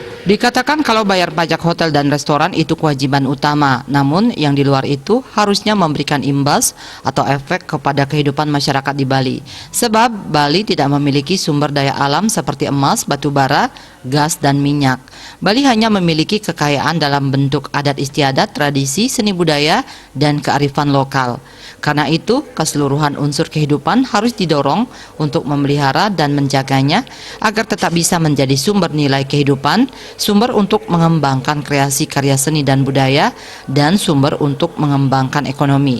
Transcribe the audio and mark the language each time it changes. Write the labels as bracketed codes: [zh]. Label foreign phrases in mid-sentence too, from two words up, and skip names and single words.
[id] Dikatakan kalau bayar pajak hotel dan restoran itu kewajiban utama, namun yang di luar itu harusnya memberikan imbas atau efek kepada kehidupan masyarakat di Bali. Sebab Bali tidak memiliki sumber daya alam seperti emas, batu bara, gas, dan minyak. Bali hanya memiliki kekayaan dalam bentuk adat istiadat, tradisi, seni budaya, dan kearifan lokal. Karena itu, keseluruhan unsur kehidupan harus didorong untuk memelihara dan menjaganya agar tetap bisa menjadi sumber nilai kehidupan, sumber untuk mengembangkan kreasi karya seni dan budaya, dan sumber untuk mengembangkan ekonomi.